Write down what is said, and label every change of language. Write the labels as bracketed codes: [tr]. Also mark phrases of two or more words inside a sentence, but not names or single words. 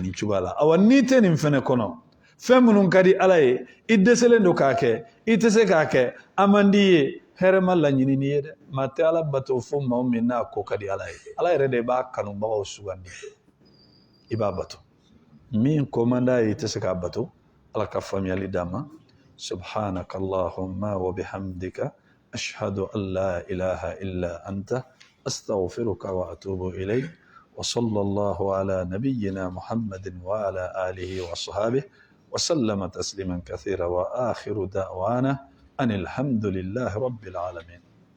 [bm] nin cogoya la awa n'i tɛ nin fɛnɛ kɔnɔ fɛn minnu ka di ala ye i dɛsɛlen don k'a kɛ i tɛ se k'a kɛ a man di ye hɛrɛ ma laɲini n'i ye dɛ maa tɛ ala bato fo maa min n'a ko ka di ala ye ala yɛrɛ de b'a kanubagaw sugandi i b'a bato min ko man d'a ye i tɛ se k'a bato ala ka faamuyali d'a ma [ar] سبحانك اللهم وبحمدك أشهد أن لا إله إلا أنت أستغفرك وأتوب إليك وصلى الله على نبينا محمد وعلى آله وصحبه وسلم تسليما كثيرا وآخر دعوانا أن الحمد لله رب العالمين